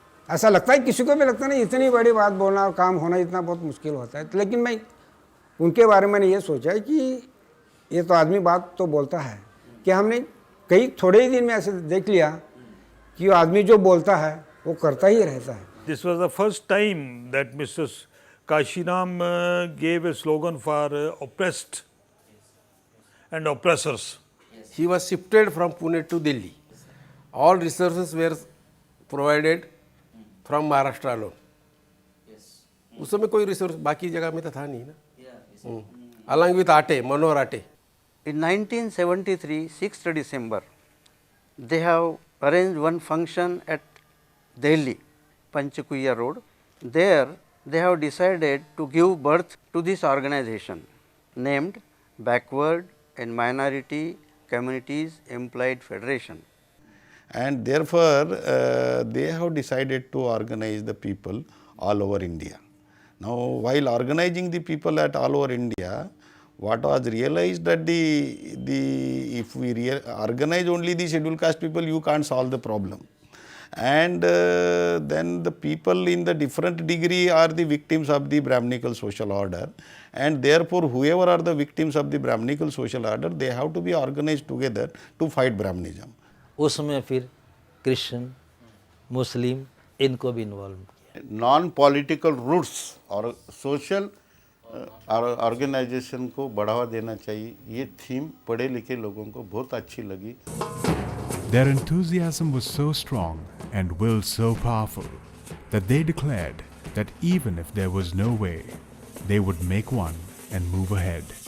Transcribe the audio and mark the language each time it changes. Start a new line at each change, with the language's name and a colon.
Hindi: ऐसा लगता है किसी को भी लगता नहीं, इतनी बड़ी बात बोलना और काम होना इतना बहुत मुश्किल होता है। लेकिन मैं उनके बारे में ये सोचा है कि ये तो आदमी बात तो बोलता है, कि हमने कई थोड़े ही दिन में ऐसे देख लिया कि आदमी जो बोलता है वो करता ही रहता है।
English: This was the first time that Mr. Kashiram gave a slogan for oppressed and oppressors. He was shifted from Pune to Delhi. All resources were provided from Maharashtra alone.
Hindi: उस समय कोई रिसोर्स बाकी जगह में तो था नहीं ना।
English: Along with Ate, Manohar Ate. In 1973, 6th December, they have arranged one function at Delhi, Panchakuya Road. There they have decided to give birth to this organization named Backward and Minority Communities Employed Federation. And therefore, they have decided to organize the people all over India. Now, while organizing the people at all over India, what was realized that if we organize only the scheduled caste people, you can't solve the problem. And then the people in the different degree are the victims of the Brahminical social order, and therefore whoever are the victims of the Brahminical social order, they have to be organized together to fight Brahmanism.
Hindi: उसमें फिर Christian, मुस्लिम, इनको भी involve किया। Non political roots और social organisation को बढ़ावा देना चाहिए, ये थीम पढ़े लिखे लोगों को बहुत अच्छी लगी।
English: Their enthusiasm was so strong and will so powerful that they declared that even if there was no way, they would make one and move ahead.